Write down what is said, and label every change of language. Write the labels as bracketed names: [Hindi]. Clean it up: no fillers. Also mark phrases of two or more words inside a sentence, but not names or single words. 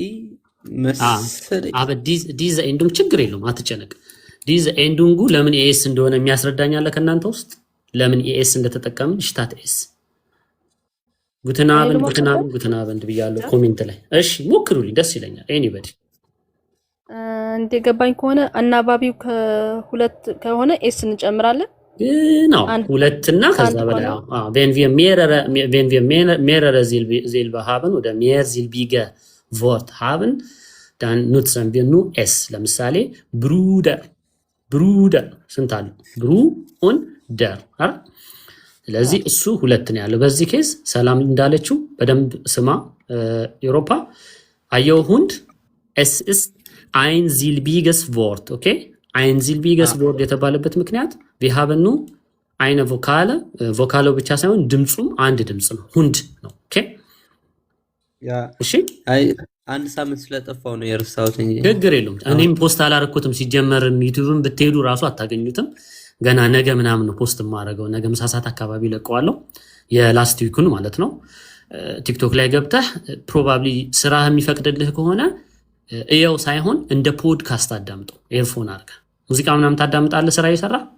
[Amharic] ዲዘ ኤንዱም ችግር የለውም አትጨነቅ። ዲዘ ኤንዱንጉ ለምን ኤስ እንደሆነ የሚያስረዳኛለ ከእናንተ ውስጥ ለምን ኤስ እንደተጠቀምን ሽታት ኤስ ጉትናብን ብያለሁ ኮሜንት ላይ። እሺ ሞክሩልኝ ደስ ይለኛል። ኤኒባዲ እንደገባኝ ከሆነ አናባቢው ከሁለት ከሆነ ኤስ እንጨምራለን ነው ሁለትና ከዛ በላይ [German] wenn wir mehrere Silben haben oder mehr silbige Wort haben dann nutzen wir nur es። [Amharic] ለምሳሌ ብሩደር ስንት አለ? ብሩ ኦን ደር አይደል? ስለዚህ እሱ ሁለት ነው ያለው። በዚህ ኬዝ ሰላም እንዳለችው በደንብ ስማ። ኤውሮፓ አየው ሁንድ [German] es ist ein silbiges Wort, okay? ein silbiges Wort [Amharic] የተባለበት ምክንያት [German] wir haben nur eine Vokale, [Amharic] ቮካሎ ብቻ ሳይሆን ድምጹም አንድ ድምጽ ነው፣ ሁንድ ነው። ኦኬ ያ እሺ። አይ አንድ ሳምንት ስለጠፋው ነው የረሳሁት እንጂ ችግር የለውም። እኔም ፖስት አላረኩትም። ሲጀመር ዩቲዩብን ብትሄዱ ራሱ አታገኙትም። ገና ነገ ምናምን ነው ፖስት የማደርገው። ነገ ምሳ ሰዓት አካባቢ ለቀዋለሁ፣ የላስት ዊኩን ማለት ነው። ቲክቶክ ላይ ገብተህ ፕሮባብሊ ስራ የሚፈቅድልህ ከሆነ እየው ሳይሆን እንደ ፖድካስት አዳምጠው። ኤርፎን አድርገህ ሙዚቃ ምናምን ታዳምጣለህ ስራ እየሰራ